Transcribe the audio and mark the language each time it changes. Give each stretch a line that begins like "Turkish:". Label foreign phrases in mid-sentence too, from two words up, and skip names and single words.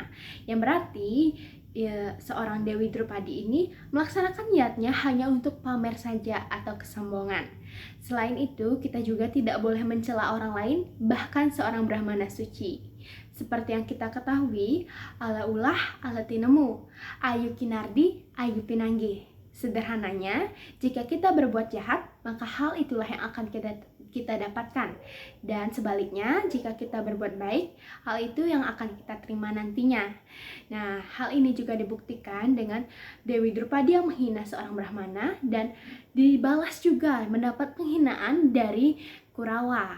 Indonesian: Yang berarti seorang Dewi Drupadi ini melaksanakan yatnya hanya untuk pamer saja atau kesombongan. Selain itu, kita juga tidak boleh mencela orang lain, bahkan seorang Brahmana suci. Seperti yang kita ketahui,
Kawi: ala ulah, ala tinemu, ayu kinardi, ayu pinanggi.
Indonesian: Sederhananya, jika kita berbuat jahat, maka hal itulah yang akan kita dapatkan. Dan sebaliknya, jika kita berbuat baik, hal itu yang akan kita terima nantinya. Nah, hal ini juga dibuktikan dengan Dewi Drupadi yang menghina seorang Brahmana dan dibalas juga mendapat penghinaan dari Kurawa.